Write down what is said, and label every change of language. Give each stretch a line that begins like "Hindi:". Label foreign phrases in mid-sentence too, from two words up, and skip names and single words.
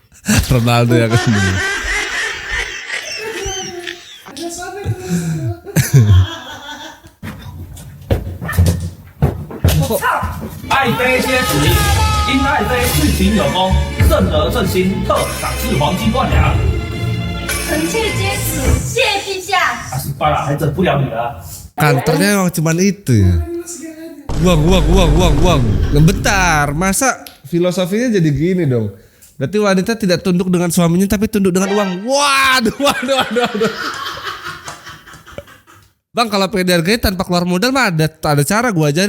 Indonesian: Ronaldo yang kesini. Kok
Chinese: 爱妃皆死，因爱妃事情有功，正得正心，特赏赐黄金万两。臣妾皆死，谢陛下。啊，失败了，还整不了你了。
Indonesian: kantornya emang cuman itu ya. Uang. Nah, bentar, masa filosofinya jadi gini dong? Berarti wanita tidak tunduk dengan suaminya tapi tunduk dengan uang. Waduh. Bang, kalau pengen dihargai tanpa keluar modal mah ada cara gua ajarin.